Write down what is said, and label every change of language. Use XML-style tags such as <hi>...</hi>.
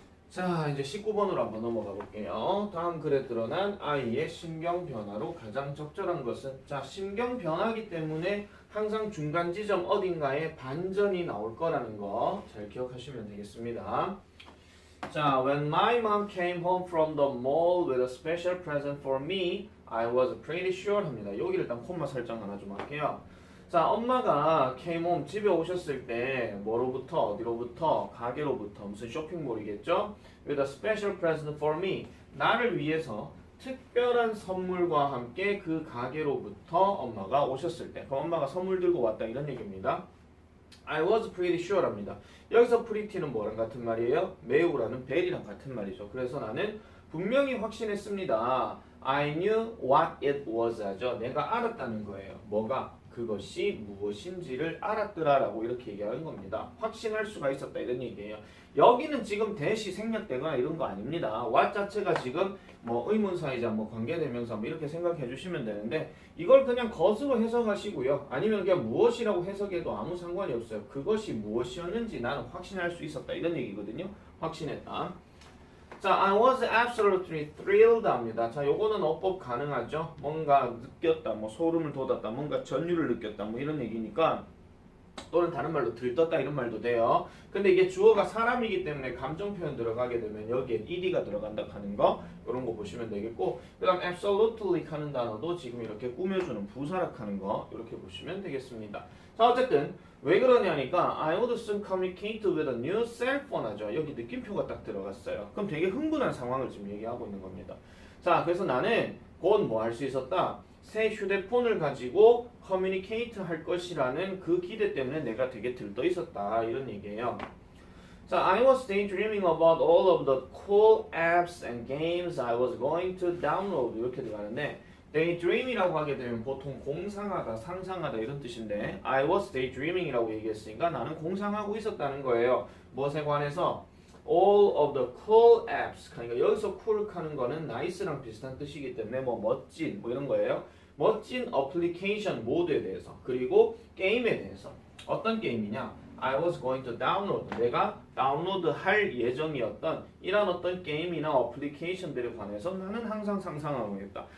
<ko>자, 이제 19번으로 한번 넘어가 볼게요. 다음 글에 드러난 아이의 심경 변화로 가장 적절한 것은 자, 심경 변화기 때문에 항상 중간 지점 어딘가에 반전이 나올 거라는 거 잘 기억하시면 되겠습니다.</ko> <en>자, when my mom came home from the mall with a special present for me, I was pretty sure 합니다.</en> <ko>여기를 일단 콤마 설정 하나 좀 할게요. 자, 엄마가</ko> <en>came home</en> <ko>집에 오셨을 때 뭐로부터 어디로부터 가게로부터 무슨 쇼핑몰이겠죠?</ko> <en>with a special present for me</en> <ko>나를 위해서 특별한 선물과 함께 그 가게로부터 엄마가 오셨을 때 그럼 엄마가 선물 들고 왔다 이런 얘기입니다.</ko> <en>I was pretty sure 합니다.</en> <ko>여기서 pretty는 뭐랑 같은 말이에요? 매우라는 vel이랑 같은 말이죠. 그래서 나는 분명히 확신했습니다.</ko> <en>I knew what it was 하죠.</en> <ko>내가 알았다는 거예요. 뭐가? 그것이 무엇인지를 알았더라라고 이렇게 얘기하는 겁니다. 확신할 수가 있었다 이런 얘기예요. 여기는 지금 대시 생략되거나 이런 거 아닙니다. what 자체가 지금 뭐 의문사이자 뭐 관계대명사 뭐 이렇게 생각해 주시면 되는데 이걸 그냥 것으로 해석하시고요. 아니면 그냥 무엇이라고 해석해도 아무 상관이 없어요. 그것이 무엇이었는지 나는 확신할 수 있었다 이런 얘기거든요. 확신했다.</ko> <en>자, I was absolutely thrilled 합니다.</en> <ko>자, 요거는 어법 가능하죠. 뭔가 느꼈다, 뭐 소름을 돋았다, 뭔가 전율을 느꼈다, 뭐 이런 얘기니까 또는 다른 말로 들떴다 이런 말도 돼요. 근데 이게 주어가 사람이기 때문에 감정 표현 들어가게 되면 여기에 ed가 들어간다 하는 거 이런 거 보시면 되겠고 그 다음 absolutely 하는 단어도 지금 이렇게 꾸며주는 부사락 하는 거 이렇게 보시면 되겠습니다.</ko> <en>자, 어쨌든 왜 그러냐니까 I would soon communicate with a new cell phone 하죠.</en> <ko>여기 느낌표가 딱 들어갔어요. 그럼 되게 흥분한 상황을 지금 얘기하고 있는 겁니다. 자, 그래서 나는 곧 뭐 할 수 있었다? 새 휴대폰을 가지고 커뮤니케이트 할 것이라는 그 기대 때문에 내가 되게 들떠 있었다 이런 얘기예요.</ko> <en>자, I was daydreaming about all of the cool apps and games I was going to download</en> <ko>이렇게 들어가는데 daydream이라고 하게 되면 보통 공상하다, 상상하다 이런 뜻인데 I was daydreaming이라고 얘기했으니까 나는 공상하고 있었다는 거예요. 무엇에 관해서?</ko> <en>all of the cool apps</en> <ko>그러니까 여기서 cool 하는 거는 nice랑 비슷한 뜻이기 때문에 뭐 멋진 뭐 이런 거예요. 멋진 어플리케이션 모드에 대해서 그리고 게임에 대해서 어떤 게임이냐?</ko> <en>I was going to download</en> <ko>내가 다운로드할 예정이었던 이런 어떤 게임이나 어플리케이션들에 관해서 나는 항상 상상하고 있다.</ko>